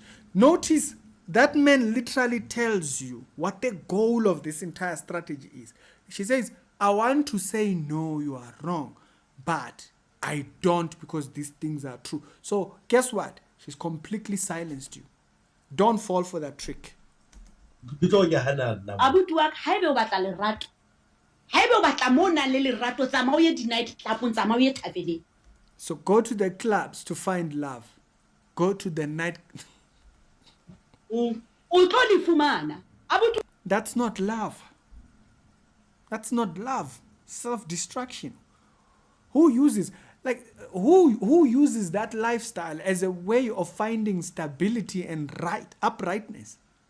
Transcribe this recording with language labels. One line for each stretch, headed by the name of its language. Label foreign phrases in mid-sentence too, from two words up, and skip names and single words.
English: Notice that man literally tells you what the goal of this entire strategy is. She says, I want to say, no, you are wrong, but I don't, because these things are true. So guess what? She's completely silenced you. Don't fall for that trick.
Southern Sotho: Abuti wa haebe o batla lerato. Haebe o batla mona le lerato tsama o ye di-night clubong tsama o ye thabeleng.
English: So go to the clubs to find love. Go to the night. That's not love. That's not love. Self-destruction. Who uses that lifestyle as a way of finding stability and uprightness?